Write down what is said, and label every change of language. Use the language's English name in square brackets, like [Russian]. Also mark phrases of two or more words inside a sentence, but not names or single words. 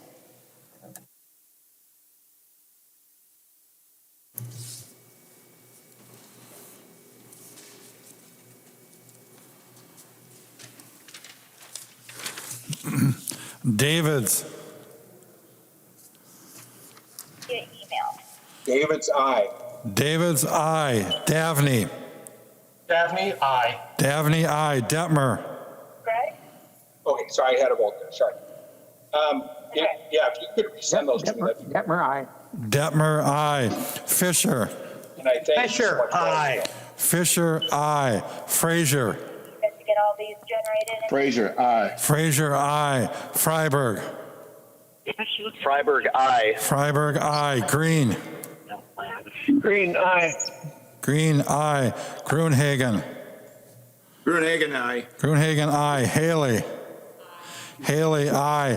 [English] Davids. David's aye. Davids, aye. Davney. Daphne, aye. Davney, aye. Detmer. Okay, sorry, I had a vote there, sorry. Yeah, if you could resend those to me. Detmer, aye. Detmer, aye. Fisher. And I thank you so much. Aye. Fisher, aye. Frazier. To get all these generated. Frazier, aye. Frazier, aye. Freiberg. Freiberg, aye. Freiberg, aye. Green. Green, aye. Green, aye. Gruenhagen. Gruenhagen, aye. Gruenhagen, aye. Haley. Haley, aye.